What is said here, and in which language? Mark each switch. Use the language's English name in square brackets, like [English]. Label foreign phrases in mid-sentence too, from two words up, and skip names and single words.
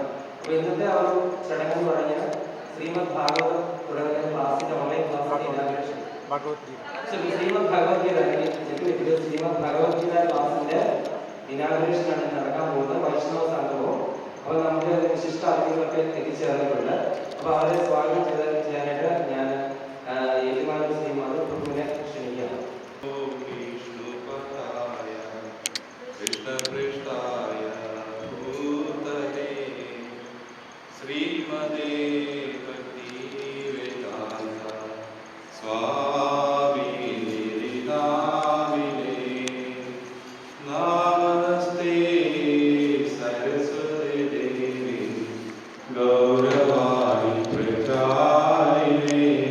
[Malayalam] അപ്പോൾ ഇന്നത്തെ ആ ഒരു ചടങ്ങ് തുടങ്ങിയ ശ്രീമദ് ഭാഗവതം തുടങ്ങുന്ന ക്ലാസ്സിന്റെ ഓൺലൈൻ ക്ലാസ്സിന്റെ ഇനാഗ്രേഷൻ ശ്രീമദ് ഭഗവത്ഗീത ശ്രീമദ് ഭഗവത്ഗീത ക്ലാസ്സിന്റെ ഇനാഗ്രേഷൻ ആണ് നടക്കാൻ പോകുന്നത്. വൈഷ്ണവ സംഘവും. അപ്പോൾ നമുക്ക് വിശിഷ്ട അതിഥികളൊക്കെ എത്തിച്ചേർന്നിട്ടുണ്ട്. അപ്പോൾ അവരെ സ്വാഗതം ചെയ്യാനായിട്ട് ഞാൻ ഏറ്റുമാനൂർ ശ്രീ മധുപ്രഭുവിനെ ക്ഷണിക്കുകയാണ്. [Sanskrit] कृष्णपृष्ठाय भूतले श्रीमते भक्तिवेदान्त स्वामिने नामिने नमस्ते सरस्वती देवी गौरवाणी प्रचारिणे